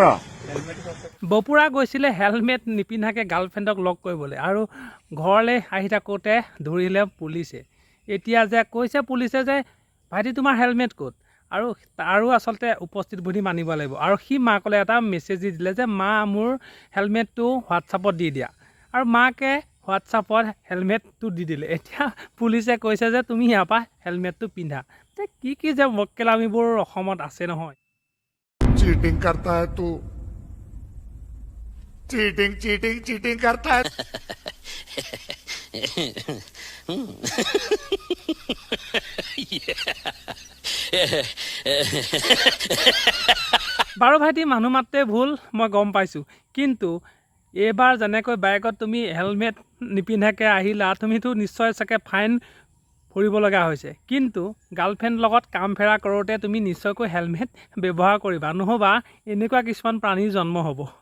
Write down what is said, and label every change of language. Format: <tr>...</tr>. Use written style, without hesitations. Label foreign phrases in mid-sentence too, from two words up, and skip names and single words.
<as>বপুৰা গৈছিলে হেলমেট নিপিন্ধাকৈ গাৰ্লফ্ৰেণ্ডক লগ কৰিবলৈ আৰু ঘৰলৈ আহি থাকোঁতে ধৰিলে পুলিচে এতিয়া যে কৈছে পুলিচে যে ভাইটি তোমাৰ হেলমেট ক'ত আৰু আচলতে উপস্থিত বুলি মানিব লাগিব আৰু সি মাকলৈ এটা মেছেজ দি দিলে যে মা মোৰ হেলমেটটো হোৱাটছআপত দি দিয়া আৰু মাকে হোৱাটছআপত হেলমেটটো দি দিলে এতিয়া পুলিচে কৈছে যে তুমি ইয়াৰ পৰা হেলমেটটো পিন্ধা কি যে মক্কেলামীবোৰ অসমত আছে নহয়</as> <hi>चीटिंग करता है तू चीटिंग चीटिंग चीटिंग करता है</hi> <as>বাৰু ভাইটি মানুহ মাত্ৰে ভুল মই গম পাইছোঁ কিন্তু এইবাৰ যেনেকৈ বাইকত তুমি হেলমেট নিপিন্ধাকৈ আহিলা তুমিতো নিশ্চয় চাগে ফাইন ভৰিব লগা হৈছে কিন্তু গাৰ্লফ্ৰেণ্ড লগত কাম ফেৰা কৰোঁতে তুমি নিশ্চয়কৈ হেলমেট ব্যৱহাৰ কৰিবা নহ'বা এনেকুৱা কিছুমান প্ৰাণীৰ জন্ম হ'ব</as>